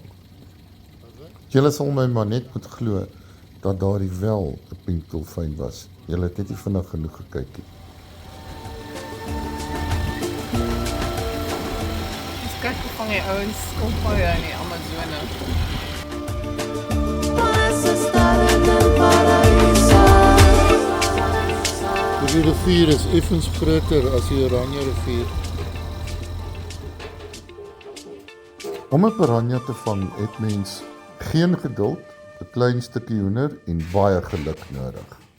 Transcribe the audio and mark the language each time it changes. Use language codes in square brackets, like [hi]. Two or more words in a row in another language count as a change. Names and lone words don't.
[af] Julle sal my maar net moet glo dat daar wel 'n pink dolfyn was. Julle het net nie vinnig genoeg gekyk nie. vang die ouens op baie in die Amazone. [es] Puedes estar en el paraíso. [af] Die rivier is effens groter as die Oranje rivier. Om 'n piranha te vang het mens geen geduld, 'n klein stukkie hoender en baie geluk nodig.